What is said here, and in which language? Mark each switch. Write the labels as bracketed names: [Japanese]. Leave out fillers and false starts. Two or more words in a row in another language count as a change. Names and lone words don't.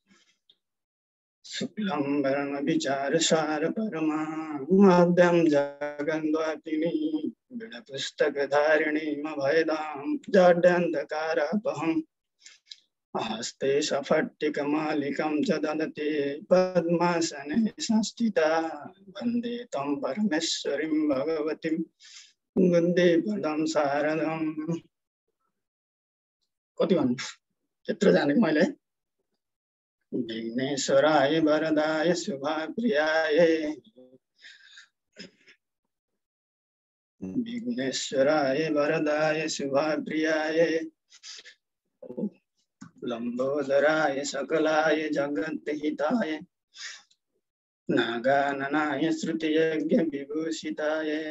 [Sanskrit] शुक्लं वरणविचारसारपरमाद्यं जगन्द्वापिनी बिडपुस्तकधारिणीमभयदां जाड्यान्धकारापहम्। हस्ते सफट्टिकमालिकं च ददते पद्मासने संस्थिता वन्दे तं परमेश्वरीं भगवतीं वन्दे पदं शारदम्। [Nepali] कति भन्नु? त्यत्रो जानेको मैले [Sanskrit] विघ्नेश्वराय वरदाय शुभप्रियाय विघ्नेश्वराय वरदाय शुभप्रियाय लंबोदराय सकलाय जगद्हिताय नागाननाय श्रुतियज्ञ विभूषिताय